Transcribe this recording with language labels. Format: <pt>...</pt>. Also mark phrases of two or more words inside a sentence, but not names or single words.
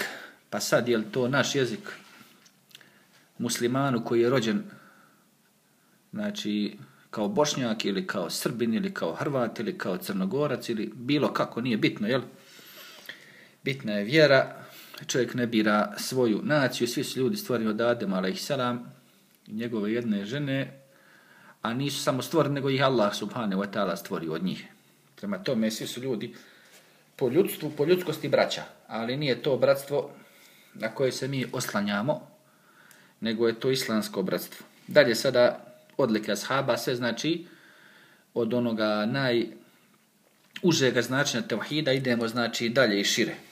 <bs>Pa sad je li to naš jezik muslimanu koji je rođen kao Bošnjak ili kao Srbin ili kao Hrvat ili kao Crnogorac ili bilo kako, nije bitno, jel? Bitna je vjera. Čovjek ne bira svoju naciju, svi su ljudi stvoreni od Adema alejselam i njegove jedne žene, a nisu samo stvoreni, nego ih Allah</bs> <ar>سبحانه وتعالى</ar> <bs>stvorio od njih. Prema tome, svi su ljudi po ljudstvu, po ljudskosti braća, ali nije to bratstvo na koje se mi oslanjamo, nego je to islamsko bratstvo. Dalje sada odlike ashaba, sve od onoga najužega značenja tevhida idemo dalje i šire.</bs>